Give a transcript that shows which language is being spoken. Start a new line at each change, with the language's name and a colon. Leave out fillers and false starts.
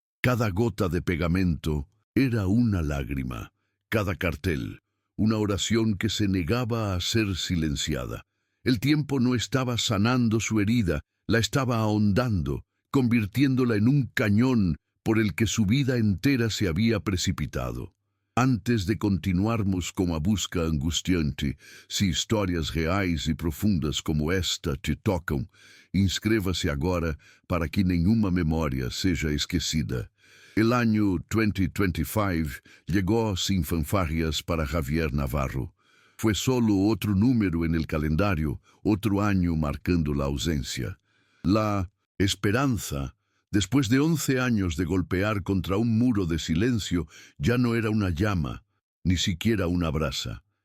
Spanish: Cada gota de pegamento era una lágrima, cada cartel, una oración que se negaba a ser silenciada. El tiempo no estaba sanando su herida, la estaba ahondando, convirtiéndola en un cañón por el que su vida entera se había precipitado.
Portuguese: Antes de continuarmos con la busca angustiante, si histórias reais e profundas como esta te tocam, inscreva-se agora para que nenhuma memória seja esquecida.
Spanish: El año 2025 llegó sin fanfarrias para Javier Navarro. Fue solo otro número en el calendario, otro año marcando la ausencia. La esperanza, después de 11 años de golpear contra un muro de silencio, ya no era una llama, ni siquiera una brasa.